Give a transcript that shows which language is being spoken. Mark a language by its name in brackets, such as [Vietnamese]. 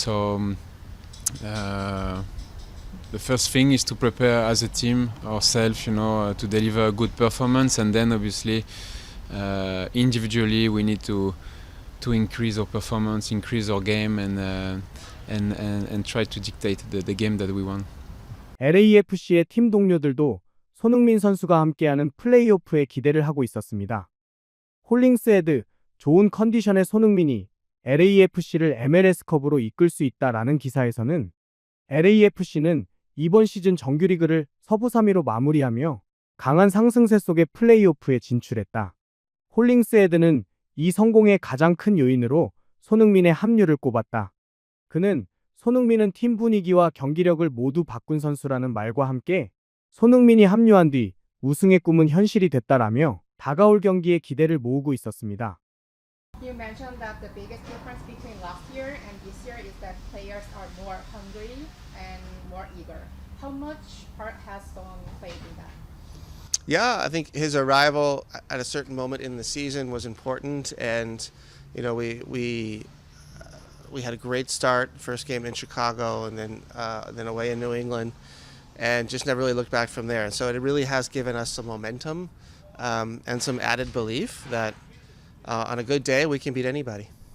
[English] So the first thing is to prepare as a team ourselves, you know, to deliver a good performance, and then obviously individually we need to increase our performance, increase our game, and try to dictate the game that we want. [Korean] LAFC의 팀 동료들도 손흥민 선수가 함께하는 플레이오프에 기대를 하고 있었습니다. 홀링스헤드, 좋은 컨디션의 손흥민이 LAFC를 MLS컵으로 이끌 수 있다라는 기사에서는 LAFC는 이번 시즌 정규리그를 서부 3위로 마무리하며 강한 상승세 속에 플레이오프에 진출했다. 홀링스헤드는 이 성공의 가장 큰 요인으로 손흥민의 합류를 꼽았다. 그는 손흥민은 팀 분위기와 경기력을 모두 바꾼 선수라는 말과 함께 손흥민이 합류한 뒤 우승의 꿈은 현실이 됐다라며 다가올 경기에 기대를 모으고 있었습니다. [English] You mentioned that the biggest difference between last year and this year is that players are more hungry and more eager. How much part has Son played in that? Yeah, I think his arrival at a certain moment in the season was important, and you know we had a great start, first game in Chicago, and then away in New England, and just never really looked back from there. And so it really has given us some momentum and some added belief that on a good day we can beat anybody.